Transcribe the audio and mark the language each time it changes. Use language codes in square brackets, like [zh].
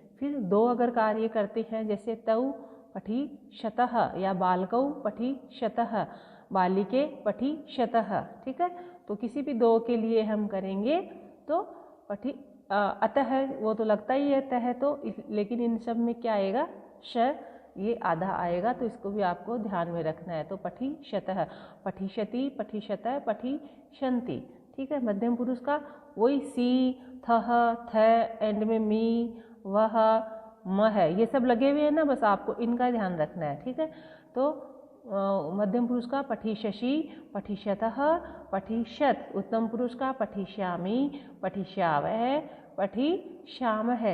[hi] फिर दो अगर कार्य करते हैं, जैसे [sa] तौ पठिष्यतः या बालकौ पठिष्यतः, बालिके पठिष्यतः। [hi] ठीक है, तो किसी भी दो के लिए हम करेंगे तो अतः वो तो लगता ही है तह, तो लेकिन इन सब में क्या आएगा, श, ये आधा आएगा, तो इसको भी आपको ध्यान में रखना है। [sa] तो पठिष्यतः, पठिष्यति, पठिष्यतः, पठिष्यन्ति। [hi] ठीक है, मध्यम पुरुष का वही सी, थह, थ, एंड में मी, वह, म है, ये सब लगे हुए हैं ना, बस आपको इनका ध्यान रखना है। ठीक है, तो मध्यम पुरुष का [sa] पठिष्यसि, पठिष्यतः, पठिष्यत। उत्तम पुरुष का पठिष्यामि, पठिष्यावः, पठिष्यामः।